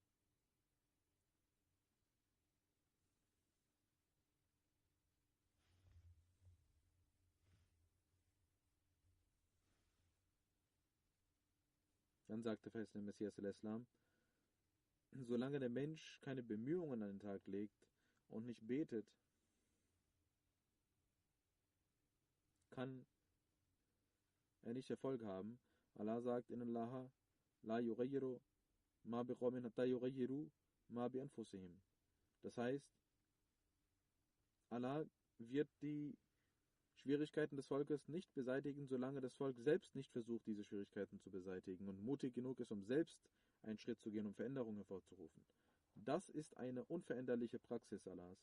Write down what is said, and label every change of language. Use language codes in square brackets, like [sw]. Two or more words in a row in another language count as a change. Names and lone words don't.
[de] Dann sagte der Messias al-Islam, solange der Mensch keine Bemühungen an den Tag legt und nicht betet, kann er nicht Erfolg haben. Allah sagt, [ar] إن الله لا يغير ما بقوم حتى يغيروا ما بأنفسهم. [de] Das heißt, Allah wird die Schwierigkeiten des Volkes nicht beseitigen, solange das Volk selbst nicht versucht, diese Schwierigkeiten zu beseitigen und mutig genug ist, um selbst einen Schritt zu gehen, um Veränderungen hervorzurufen. Das ist eine unveränderliche Praxis Allahs.